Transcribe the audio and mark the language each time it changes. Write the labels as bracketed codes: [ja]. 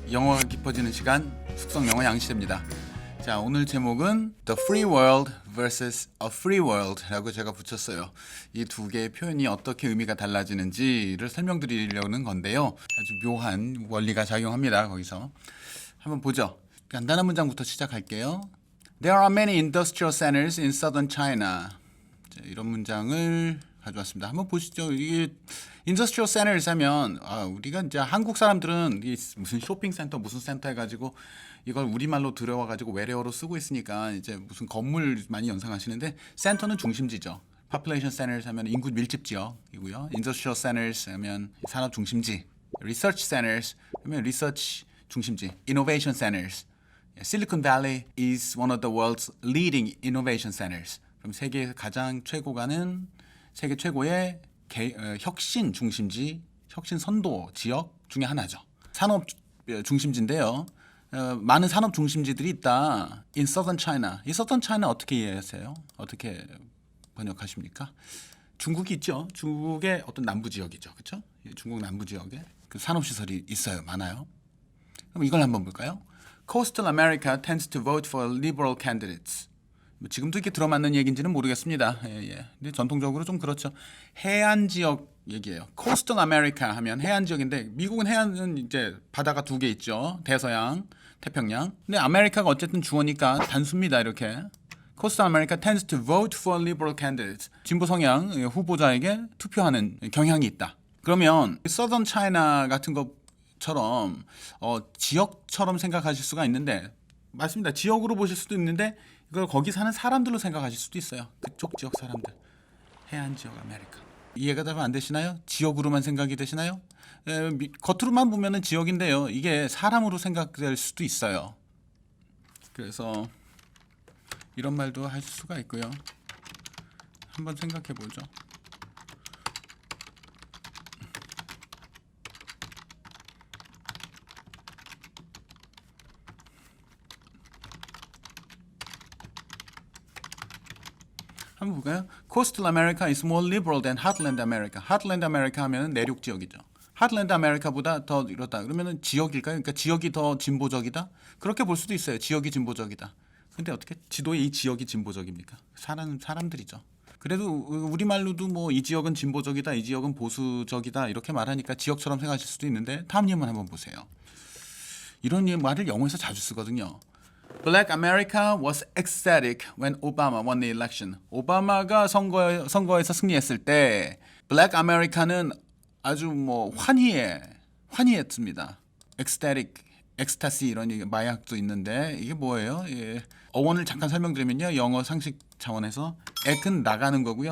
[ko] 영어가 깊어지는 시간 숙성 영어 양시대입니다. 자, 오늘 제목은 [en] The Free World vs. A Free World [ko] 라고 제가 붙였어요. 이 두 개의 표현이 어떻게 의미가 달라지는지를 설명드리려는 건데요. 아주 묘한 원리가 작용합니다. 거기서 한번 보죠. 간단한 문장부터 시작할게요. [en] There are many industrial centers in southern China. [ko] 자, 이런 문장을 가져왔습니다. 한번 보시죠. 이게 인더스트리얼 센터를 하면 우리가 이제 한국 사람들은 이 무슨 쇼핑센터 무슨 센터 해가지고 이걸 우리말로 들여와가지고 외래어로 쓰고 있으니까 이제 무슨 건물 많이 연상하시는데 센터는 중심지죠. [en] Population centers [ko] 하면 인구 밀집 지역이고요. [en] Industrial centers [ko] 하면 산업 중심지. [en] Research centers [ko] 하면 리서치 중심지. [en] Innovation centers. Silicon Valley is one of the world's leading innovation centers. [ko] 그럼 세계 가장 최고가는 세계 최고의 혁신 중심지, 혁신 선도 지역 중에 하나죠. 산업 중심지인데요. 많은 산업 중심지들이 있다. [en] In Southern China. [ko] 이 Southern China 어떻게 이해하세요? 어떻게 번역하십니까? 중국이 있죠. 중국의 어떤 남부 지역이죠. 그렇죠? 중국 남부 지역에 그 산업 시설이 있어요. 많아요. 그럼 이걸 한번 볼까요? [en] Coastal America tends to vote for liberal candidates. [ko] 지금도 이렇게 들어맞는 얘기인지는 모르겠습니다. 근데 전통적으로 좀 그렇죠. 해안 지역 얘기예요. Coastal America 하면 해안 지역인데 미국은 해안은 이제 바다가 두 개 있죠. 대서양, 태평양. 근데 아메리카가 어쨌든 주어니까 단수입니다. 이렇게. [en] Coastal America tends to vote for liberal candidates. [ko] 진보 성향 후보자에게 투표하는 경향이 있다. 그러면 Southern China 같은 것처럼 지역처럼 생각하실 수가 있는데 맞습니다. 지역으로 보실 수도 있는데 이걸 거기 사는 사람들로 생각하실 수도 있어요. 그쪽 지역 사람들. 해안 지역 아메리카. 이해가 잘 안 되시나요? 지역으로만 생각이 되시나요? 겉으로만 보면은 지역인데요. 이게 사람으로 생각될 수도 있어요. 그래서 이런 말도 할 수가 있고요. 한번 생각해 보죠. 한번 볼까요? [en] Coastal America is more liberal than Heartland America. [ko] Heartland America 하면 내륙 지역이죠. Heartland America보다 더 이렇다. 그러면은 지역일까요? 그러니까 지역이 더 진보적이다? 그렇게 볼 수도 있어요. 지역이 진보적이다. 근데 어떻게 지도에 이 지역이 진보적입니까? 사람들이죠. 그래도 우리말로도 뭐 이 지역은 진보적이다, 이 지역은 보수적이다 이렇게 말하니까 지역처럼 생각하실 수도 있는데 다음 예문 한번 보세요. 이런 말을 영어에서 자주 쓰거든요. [en] Black America was ecstatic when Obama won the election. [ko] 오바마가 선거에서 승리했을 때 Black America는 아주 뭐 환희했습니다. ecstatic, ecstasy 이런 마약도 있는데 이게 뭐예요? 어원을 잠깐 설명드리면요. 영어 상식 차원에서 ec은 나가는 거고요.